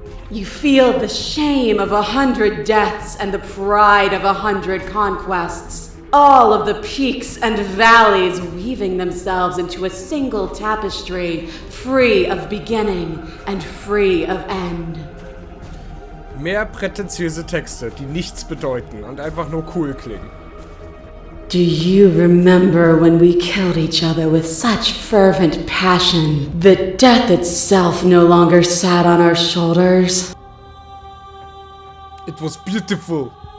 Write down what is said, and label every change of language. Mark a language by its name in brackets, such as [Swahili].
[English] You feel the shame of 100 deaths and the pride of 100 conquests. All of the peaks and valleys weaving themselves into a single tapestry, free of beginning and free of end. [German] Mehr prätentiöse Texte, die nichts bedeuten und einfach nur cool klingen. [English] Do you remember when we killed each other with such fervent passion that death itself no longer sat on our shoulders? It was beautiful.